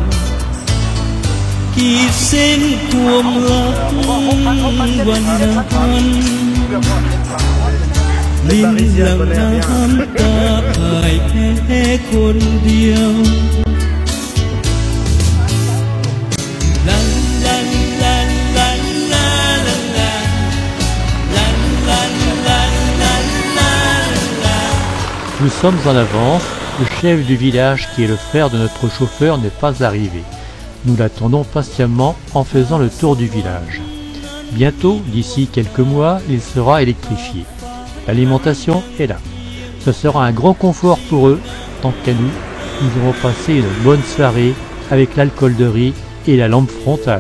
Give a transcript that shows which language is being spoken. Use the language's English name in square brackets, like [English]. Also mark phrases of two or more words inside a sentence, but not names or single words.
[Thai] ขีดเส้นความรักวันนั้นลิ้นหลังน้ำตาพ่ายแพ้คนเดียวลันลันลันลันลาลันลาลันลันลันลันลาลา [French] Nous sommes en avance. Le chef du village, qui est le frère de notre chauffeur, n'est pas arrivé. Nous l'attendons patiemment en faisant le tour du village. Bientôt, d'ici quelques mois, il sera électrifié. L'alimentation est là. Ce sera un grand confort pour eux, tant qu'à nous, nous aurons passé une bonne soirée avec l'alcool de riz et la lampe frontale.